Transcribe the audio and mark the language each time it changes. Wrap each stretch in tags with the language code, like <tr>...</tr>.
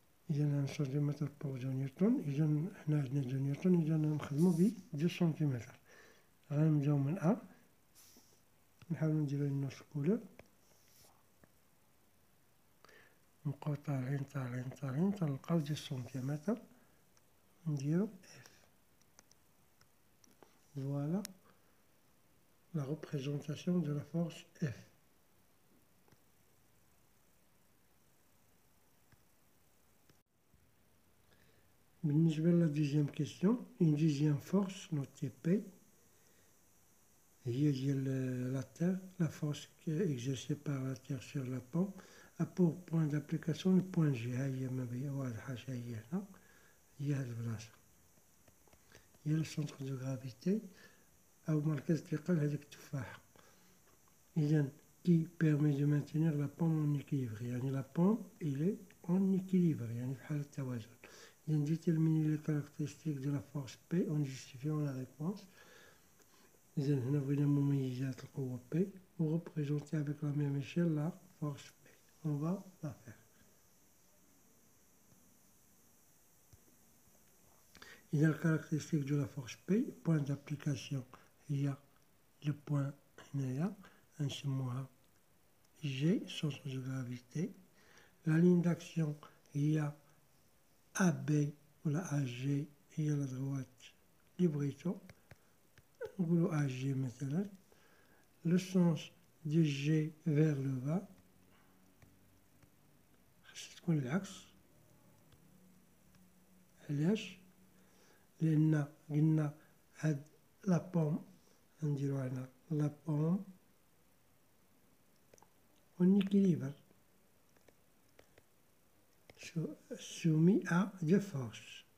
<ar>إذا 1 سنتيمتر بو 2 نيوتن، إذا حنا عندنا 2 نيوتن، إذا نخدمو ب 2 سنتيمتر. غنبداو من أ، نحاولو نديرو النص كولور، نبقاو طالعين تنلقاو 2 سنتيمتر، نديرو اف.</ar> <fr>Voilà la représentation de la force F. بالنسبة à la deuxième question, une deuxième force notée P</fr> <ar>هي ديال</ar> <fr>la Terre, la force exercée par la Terre sur la pomme a pour point d'application le point G.</fr> <ar>ها هي ما هي واضحة هي هنا، هي هاد البلاصة، هي</ar> <fr>le centre de gravité</fr> <ar>أو مركز الثقل هذيك التفاحة.</ar> <fr>إذن qui permet de maintenir la pomme en équilibre، يعني la pomme il est en équilibre،</fr> <ar>يعني في حالة توازن.</ar> <fr>إذن déterminer les caractéristiques de la force P en justifiant la réponse.</fr> <ar>إذن هنا بغينا مميزات القوة P و</ar> <fr>représenter avec la même échelle la force P. On va la faire. إذا الكاركتيرستيك de la force P point d'application هي le point</fr> <ar>هنايا نسموها</ar> <fr>G centre de gravité. La ligne d'action هي AB ولا AG هي la droite libretto،</fr> <ar>نقولو AG مثلا.</ar> <fr>Le sens de G vers le bas</fr> <ar>خاص تكون العكس. علاش؟ لأن قلنا هاد لا بوم نديرو هنا لا بوم</ar> <fr>en équilibre soumis à deux forces.</fr>